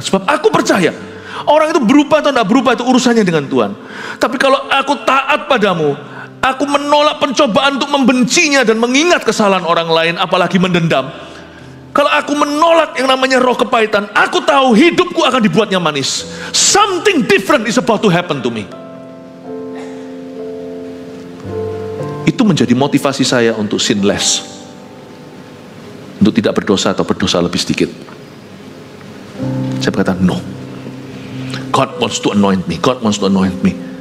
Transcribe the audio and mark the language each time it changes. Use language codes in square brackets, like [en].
[id] Sebab aku percaya, orang itu berubah atau tidak berubah itu urusannya dengan Tuhan. Tapi kalau aku taat padamu, aku menolak pencobaan untuk membencinya dan mengingat kesalahan orang lain, apalagi mendendam. Kalau aku menolak yang namanya roh kepahitan, aku tahu hidupku akan dibuatnya manis. [en] Something different is about to happen to me. [id] Itu menjadi motivasi saya untuk [en] sin less. [id] Untuk tidak berdosa atau berdosa lebih sedikit. Saya berkata, [en] no. God wants to anoint me. God wants to anoint me.